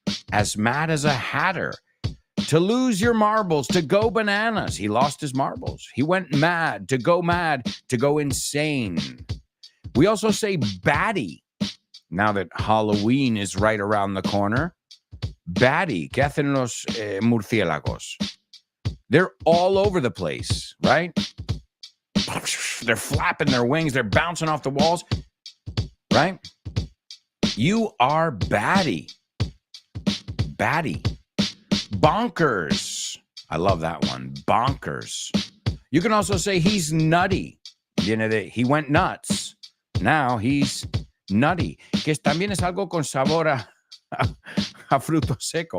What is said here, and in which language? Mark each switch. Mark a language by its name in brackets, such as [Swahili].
[English] As mad as a hatter. To lose your marbles, to go bananas. He lost his marbles. He went mad, to go insane. We also say batty. Now that Halloween is right around the corner. Batty. [Spanish] ¿Qué hacen los murciélagos? [English] They're all over the place, right? They're flapping their wings. They're bouncing off the walls, right? You are batty. Batty. Bonkers. I love that one. Bonkers. You can also say he's nutty. He went nuts. Now he's nutty. [Spanish] Que también es algo con sabor a fruto seco.